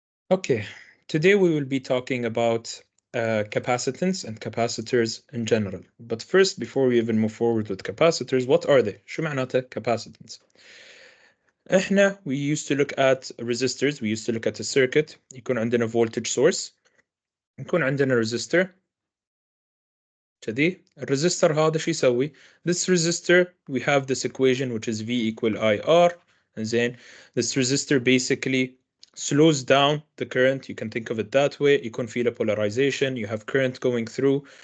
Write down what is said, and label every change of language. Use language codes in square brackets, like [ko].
[en] Okay, today we will be talking about capacitance and capacitors in general. But first, before we even move forward with capacitors, what are they? [ar] شو معناتها [en] capacitance؟ we used to look at resistors, we used to look at a circuit. [ar] يكون عندنا voltage source، يكون عندنا resistor. كذي الريزستور هذا شو يسوي؟ [en] This resistor we have this equation which is V equal IR. And then this resistor basically slows down the current. You can think of it that way. You can feel a polarization. You have current going through.